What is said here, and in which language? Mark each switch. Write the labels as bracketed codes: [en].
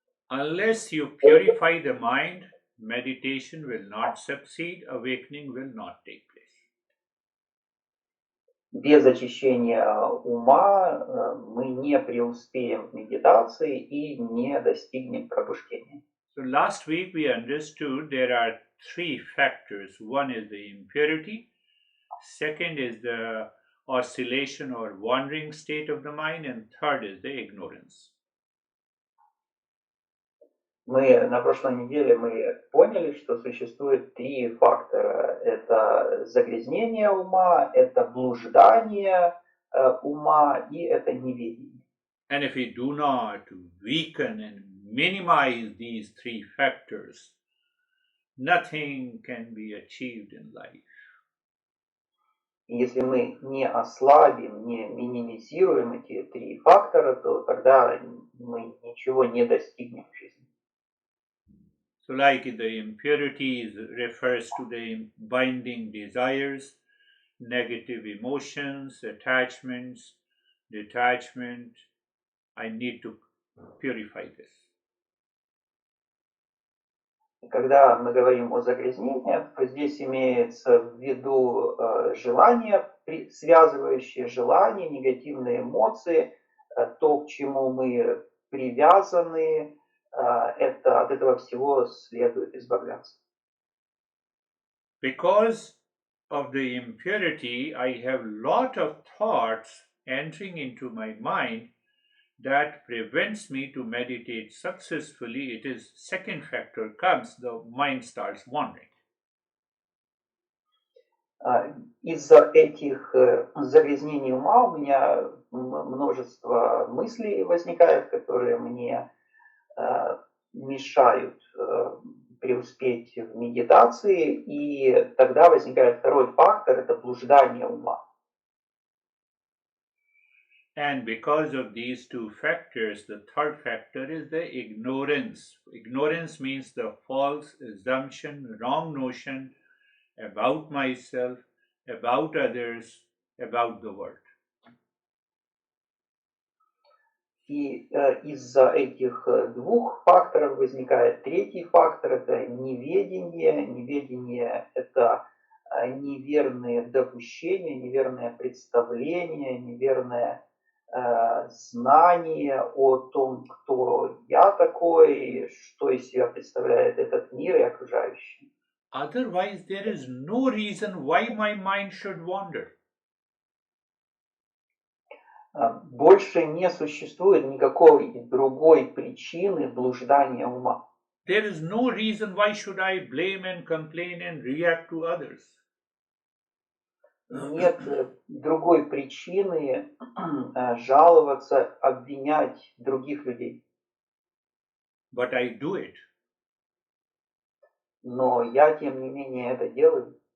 [en] Unless you purify the mind, meditation will not succeed, awakening will not take place. [ru] Без очищения ума мы не преуспеем в медитации и не достигнем пробуждения. [en] So last week we understood there are three factors. One is the impurity, second is the oscillation or wandering state of the mind, and third is the ignorance. [ru] На прошлой неделе мы поняли, что существует 3 фактора. Это загрязнение ума, это блуждание ума и это неведение. [en] And if we do not weaken and minimize these 3 factors, nothing can be achieved in life. [ru] И если мы не ослабим, не минимизируем эти 3 фактора, то тогда мы ничего не достигнем в жизни. [en] So like the impurities refers to the binding desires, negative emotions, attachments, detachment. I need to purify this. [ru] Когда мы говорим о загрязнениях, то здесь имеется в виду желания, связывающие желания, негативные эмоции, то, к чему мы привязаны, от этого всего следует избавляться. [en] Because of the impurity, I have lot of thoughts entering into my mind that prevents me to meditate successfully. It is second factor comes, the mind starts wandering. [ru] Из-за этих загрязнений ума у меня множество мыслей возникает, которые мне мешают преуспеть в медитации, и тогда возникает второй фактор, это блуждание ума. [en] And because of these two factors, the third factor is the ignorance. Ignorance means the false assumption, wrong notion about myself, about others, about the world. [ru] И из-за этих двух факторов возникает третий фактор, это неведение. Неведение – это неверные допущения, неверное представление, неверное знание о том, кто я такой, что из себя представляет этот мир и окружающий. [en] Otherwise, there is no reason why my mind should wander. [ru] Больше не существует никакой другой причины блуждания ума. [en] There is no reason why should I blame and complain and react to others. [ru] Нет другой причины жаловаться, обвинять других людей. [en] But I do it. [ru] Но я, тем не менее, это делаю.